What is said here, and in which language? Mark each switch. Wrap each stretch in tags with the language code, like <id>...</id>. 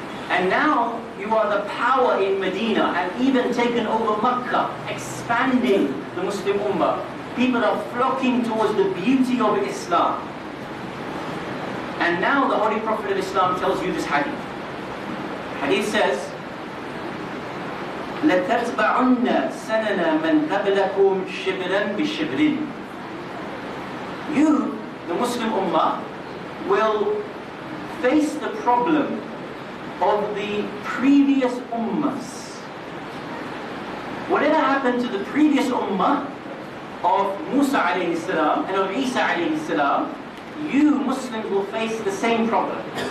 <en>And now you are the power in Medina and even taken over Mecca, expanding the Muslim Ummah. People are flocking towards the beauty of Islam. And now the Holy Prophet of Islam tells you this hadith. Hadith says,</en> <ar>لَتَتْبَعُنَّ سَنَنَ مَنْ قَبْلَكُمْ شِبْرًا بِشِبْرٍ.</ar> <en>You, the Muslim Ummah, will face the problem of the previous Ummahs. Whatever happened to the previous Ummah of Musa alayhi salam and of Isa alayhi salam, you Muslims will face the same problem.</en>